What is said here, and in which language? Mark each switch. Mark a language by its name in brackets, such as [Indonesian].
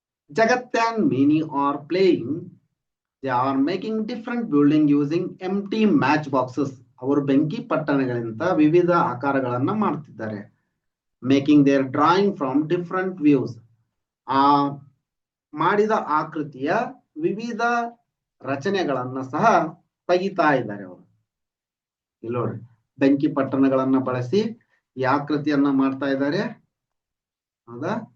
[English] Jagat and Mini are playing. They are making different building using empty match boxes. [Kannada] ಅವರು ಬೆಂಕಿ ಪಟ್ಟಣಗಳಿಂದ ವಿವಿಧ ಆಕಾರಗಳನ್ನ ಮಾಡ್ತಿದ್ದಾರೆ. [English] Making their drawing from different views. [Kannada] ಆ ಮಾಡಿದ ಆಕೃತಿಯ ವಿವಿಧ ರಚನೆಗಳನ್ನ ಸಹ ತೆಗಿತಾ ಇದ್ದಾರೆ ಅವರು. ಇಲ್ಲಿ ನೋಡ್ರಿ, ಬೆಂಕಿ ಪಟ್ಟಣಗಳನ್ನ ಬಳಸಿ ಈ ಆಕೃತಿಯನ್ನ ಮಾಡ್ತಾ ಇದ್ದಾರೆ. ಹೌದಾ?